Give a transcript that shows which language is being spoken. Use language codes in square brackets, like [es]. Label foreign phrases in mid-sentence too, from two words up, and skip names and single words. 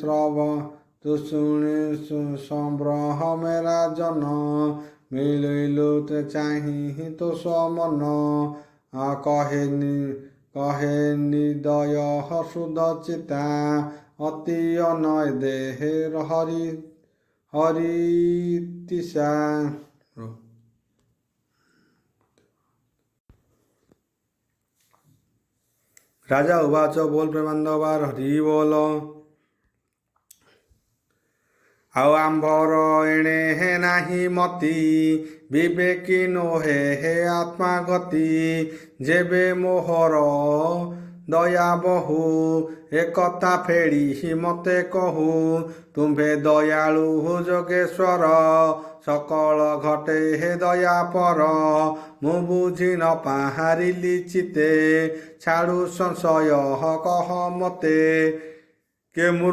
[or] ସମ୍ଭ୍ରମେ ରାଜନ ମିଳିଲୁ ତେ ଚାହିଁ ତୋ ସମନ କହେ ନିଦୟ ସୁଦ ଚିତା ଅତି ଅନୟ ଦେହେ ହରିତିଶା ରାଜା ଉବାଚ ବୋଲ ପ୍ରେମାନନ୍ଦବାର ହରି ବୋଲ ଆଉ ଆମ୍ଭର ଏଣେ ହେ ନାହିଁ ମତି ବିବେକୀ ନୋହେ ହେ ଆତ୍ମାଗତି ଯେବେ ମୋହର ଦୟା ବହୁ ଏକଥା ଫେଡ଼ି ମତେ କହୁ ତୁମ୍ଭେ ଦୟାଳୁ ଯୋଗେଶ୍ୱର ସକଳ ଘଟେ ହେ ଦୟା ପର ମୁଁ ବୁଝି ନ ପାହାରିଲି ଚିତେ ଛାଡ଼ୁ ସଂଶୟ କହ ମତେ କେ